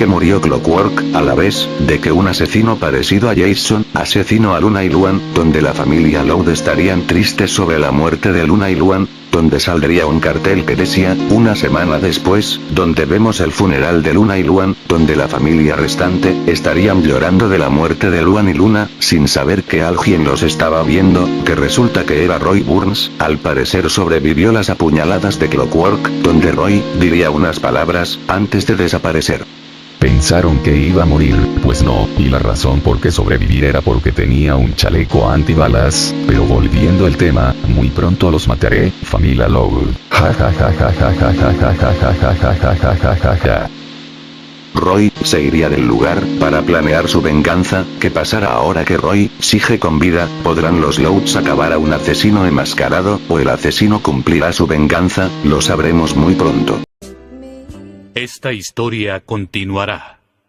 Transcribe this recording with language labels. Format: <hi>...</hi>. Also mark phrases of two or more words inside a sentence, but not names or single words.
<es>murió Clockwork, a la vez, de que un asesino parecido a Jason, asesinó a Luna y Luan, donde la familia Loud estarían tristes sobre la muerte de Luna y Luan, donde saldría un cartel que decía, una semana después, donde vemos el funeral de Luna y Luan, donde la familia restante, estarían llorando de la muerte de Luan y Luna, sin saber que alguien los estaba viendo, que resulta que era Roy Burns, al parecer sobrevivió las apuñaladas de Clockwork, donde Roy, diría unas palabras, antes de desaparecer. Pensaron que iba a morir, pues no, y la razón por qué sobrevivir era porque tenía un chaleco antibalas, pero volviendo al tema, muy pronto los mataré, familia Loud. Ja ja ja ja ja ja ja ja ja ja ja ja ja ja ja ja. Roy se iría del lugar para planear su venganza. ¿Qué pasará ahora que Roy sigue con vida? ¿Podrán los Louds acabar a un asesino enmascarado, o el asesino cumplirá su venganza? Lo sabremos muy pronto. Esta historia continuará.</es>